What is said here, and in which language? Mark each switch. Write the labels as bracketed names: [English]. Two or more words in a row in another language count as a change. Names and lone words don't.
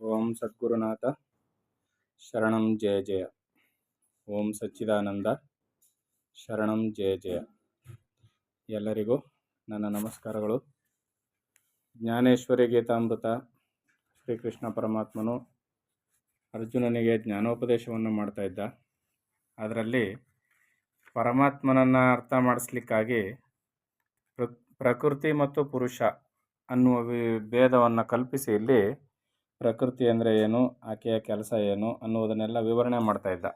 [Sanskrit] ॐ सद्गुरुनाथ शरणं जय जय. ॐ सच्चिदानन्द शरणं जय जय. [Kannada] ಎಲ್ಲರಿಗೂ ನನ್ನ ನಮಸ್ಕಾರಗಳು. ಜ್ಞಾನೇಶ್ವರಿ ಗೀತಾಮೃತ ಶ್ರೀಕೃಷ್ಣ ಪರಮಾತ್ಮನು ಅರ್ಜುನನಿಗೆ ಜ್ಞಾನೋಪದೇಶವನ್ನು ಮಾಡ್ತಾ ಇದ್ದ. ಅದರಲ್ಲಿ ಪರಮಾತ್ಮನನ್ನು ಅರ್ಥ ಮಾಡಿಸ್ಲಿಕ್ಕಾಗಿ ಪ್ರಕೃತಿ ಮತ್ತು ಪುರುಷ ಅನ್ನುವ ಭೇದವನ್ನು ಕಲ್ಪಿಸಿ ಇಲ್ಲಿ ಪ್ರಕೃತಿ ಅಂದರೆ ಏನು, ಆಕೆಯ ಕೆಲಸ ಏನು ಅನ್ನುವುದನ್ನೆಲ್ಲ ವಿವರಣೆ ಮಾಡ್ತಾ ಇದ್ದ.